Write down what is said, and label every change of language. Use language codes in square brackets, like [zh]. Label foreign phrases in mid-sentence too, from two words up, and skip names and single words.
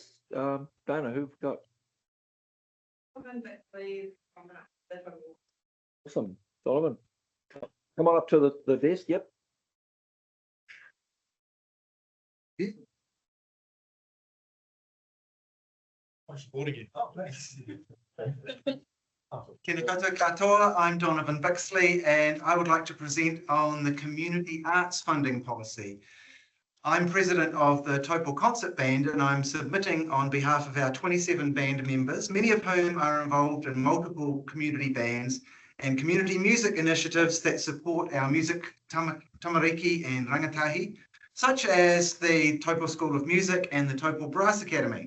[en] Dana, who've got? Awesome. Donovan, come on up to the desk. Yep. I'm supporting you. Oh, thanks. [mi] Tēnā koutou katoa, [en] I'm Donovan Bixley and I would like to present on the Community Arts Funding Policy. I'm president of the Taupō Concert Band and I'm submitting on behalf of our 27 band members, many of whom are involved in multiple community bands and community music initiatives that support our music tamariki and rangatahi, such as the Taupō School of Music and the Taupō Brass Academy.